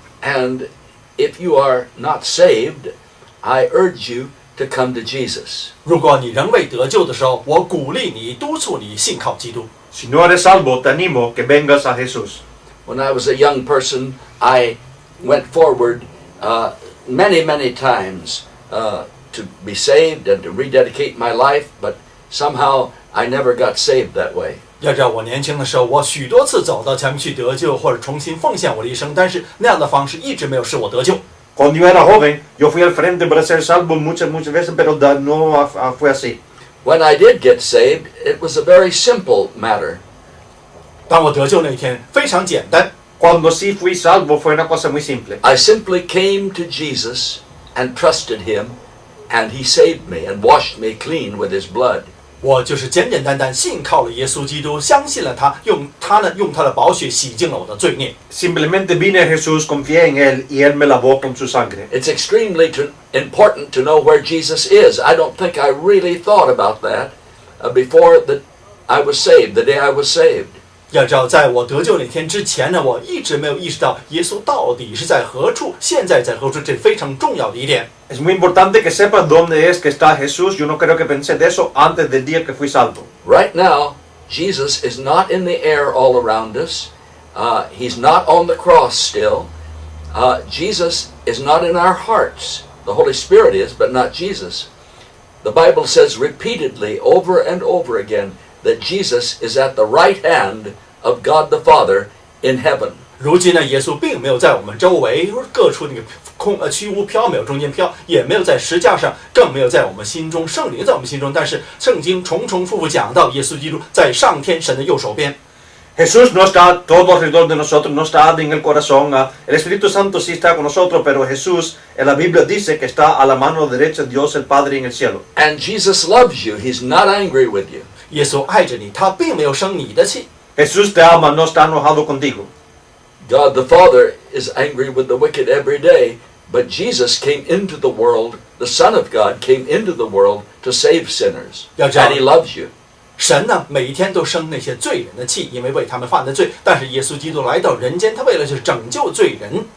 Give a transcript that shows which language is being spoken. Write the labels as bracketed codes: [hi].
[en] And if you are not saved, I urge you to come to Jesus. [zh] 如果你仍未得救的时候，我鼓励你、督促你信靠基督。 [es] Si no eres salvo, te animo que vengas a Jesús. [en] When I was a young person, I went forward many times to be saved and to rededicate my life, but somehow I never got saved that way. [zh] 要知道，我年轻的时候，我许多次走到前面去得救，或者重新奉献我的一生，但是那样的方式一直没有使我得救。 [es] Cuando yo era joven, yo fui al frente para ser salvo muchas veces, pero no fue así. [en] When I did get saved, it was a very simple matter. [zh] 当我得救那天，非常简单。 [es] Cuando sí fui salvo fue una cosa muy simple. [en] I simply came to Jesus and trusted him, and he saved me and washed me clean with his blood. [zh] 我就是简简单单信靠了耶稣基督，相信了他，用他的宝血洗净了我的罪孽。 [es] Simplemente vine a Jesús, confié en Él y Él me lavó con su sangre. [en] It's extremely important to know where Jesus is. I don't think I really thought about that before that I was saved, the day I was saved. [zh] 要知道，在我得救那天之前呢，我一直没有意识到耶稣到底是在何处，现在在何处，这非常重要的一点。 [es] Es muy importante que sepas dónde es que está Jesús. Yo no creo que pensé de eso antes del día que fui salvo. [en] Right now, Jesus is not in the air all around us. He's not on the cross still. Jesus is not in our hearts. The Holy Spirit is, but not Jesus. The Bible says repeatedly, over and over again, that Jesus is at the right hand of God the Father in heaven. [zh] 如今呢，耶稣并没有在我们周围各处那个虚无缥缈中间飘，也没有在石架上，更没有在我们心中，圣灵在我们心中。但是圣经重复讲到，耶稣基督在上天神的右手边。 [es] Jesús no está todo alrededor de nosotros, no está en el corazón. El Espíritu Santo sí está con nosotros, pero Jesús en la Biblia dice que está a la mano derecha de Dios el Padre en el cielo. [en] And Jesus loves you. He's not angry with you. [zh] 耶稣爱着你，他并没有生你的气。 [es] Jesús te ama, no está enojado contigo. [en] God the Father is angry with the wicked every day, but Jesus came into the world, the Son of God came into the world to save sinners. And he loves you. [zh] 神呢，每一天都生那些罪人的气，因为为他们犯的罪。但是耶稣基督来到人间，他为了就是拯救罪人。